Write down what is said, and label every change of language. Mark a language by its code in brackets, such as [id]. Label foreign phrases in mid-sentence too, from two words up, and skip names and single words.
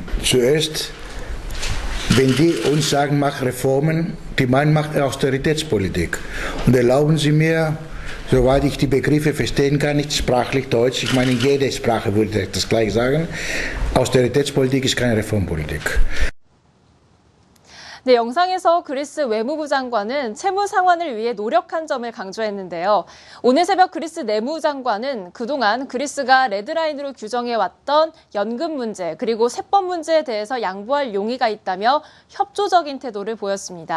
[de] Zuerst, wenn die uns sagen, mach Reformen, die meinen, macht Austeritätspolitik. Und erlauben Sie mir, soweit ich die Begriffe verstehen kann, nicht sprachlich Deutsch, ich meine in jeder Sprache würde ich das gleich sagen, Austeritätspolitik ist keine Reformpolitik. [ko] 네, 영상에서 그리스 외무부 장관은 채무 상환을 위해 노력한 점을 강조했는데요. 오늘 새벽 그리스 내무장관은 그동안 그리스가 레드라인으로 규정해왔던 연금 문제 그리고 세법 문제에 대해서 양보할 용의가 있다며 협조적인 태도를 보였습니다.